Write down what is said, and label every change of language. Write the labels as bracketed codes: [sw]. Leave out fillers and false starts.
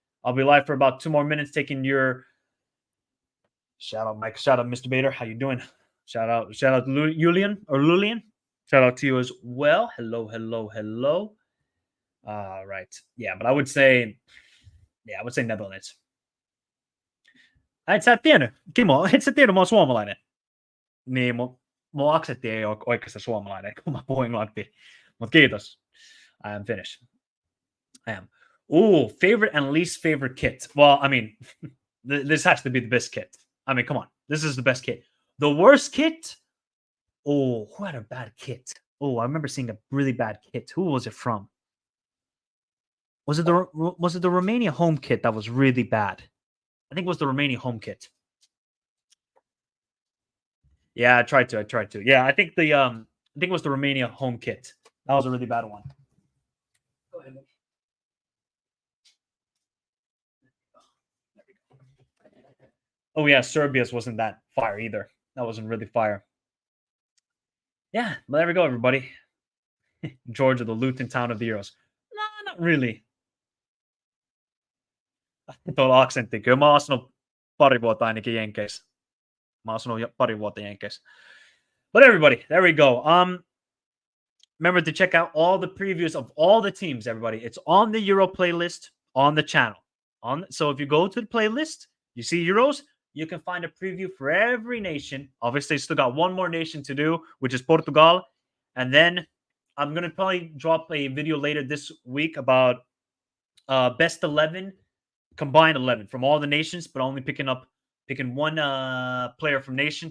[en] I'll be live for about 2 more minutes taking your shout out, Mike. Shout out, Mr. Bader. How you doing? Shout out Lulian. Shout out to you as well. Hello. Right. Yeah, but I would say Netherlands. [fi] Et sä tiennyt, Kimo, et sä tiennyt, mä oon suomalainen. Niin, mun aksentti ei ole oikeastaan suomalainen, kun mä puhun englantia. Mutta kiitos. [en] I am Finnish. I am. Ooh, favorite and least favorite kit. Well, I mean, this has to be the best kit. I mean, come on. This is the best kit. The worst kit? Oh, who had a bad kit? Oh, I remember seeing a really bad kit. Who was it from? Was it the Romania home kit that was really bad? I think it was the Romania home kit. Yeah, I tried to. Yeah, I think it was the Romania home kit. That was a really bad one. Go ahead. Oh yeah, Serbia's wasn't that fire either. That wasn't really fire. Yeah, but there we go, everybody. Georgia, the Luton town of the Euros. No, not really. [fi] Tuolla aksentti. Kyllä mä oon asunut pari vuotta ainakin Jenkeissä. Mä oon asunut pari vuotta Jenkeissä. [en] But everybody, there we go. Remember to check out all the previews of all the teams, everybody. It's on the Euro playlist on the channel. So if you go to the playlist, you see Euros, you can find a preview for every nation. Obviously, still got one more nation to do, which is Portugal. And then I'm going to probably drop a video later this week about best 11, combined 11 from all the nations, but only picking one player from nation.